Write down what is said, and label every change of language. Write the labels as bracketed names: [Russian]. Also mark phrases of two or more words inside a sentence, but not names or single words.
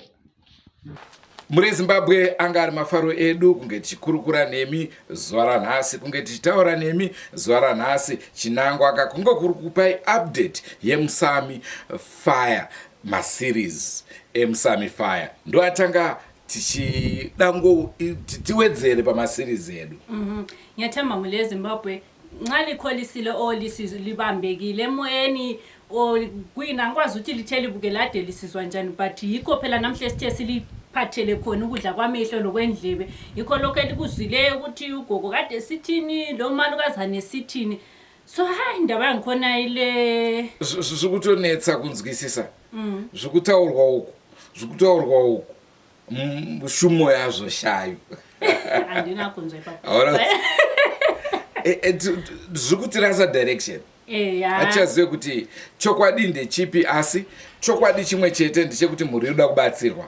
[Shona] Muri Zimbabwe anga ari mafaro edu kunge tichikurukura nemi zuva ranhasi, kunge tichitaura nemi zuva ranhasi. Chinangwa kunge kuri kupai update yeMusami Fire maseries eMusami Fire. Ndo atanga tichidango tiwedzere pamaseries edu. [North Ndebele] Ngiyathemba mhuri yeZimbabwe nxa likholisile libambekile emoyeni kwina ngikwazi ukuthi lithe libukela ade lisizwa njani, but yikho phela namhle sithe siliphathele khona ukudla kwamehlo lokwendlebe. Yikho lokho elikuzwile ukuthi ugogo kade sithini lo malukazane sithini. So hayi indaba yangikhona ile [Shona] zvikutonetsa kunzwisisa. Zvikutaurwa uku shumo yazvo shayo. Andinakunzwa ipapo. Zvikutirasa direction. Achazive kuti chokwadi ndechipi, asi chokwadi chimwe chete ndechekuti muri yoda kubatsirwa.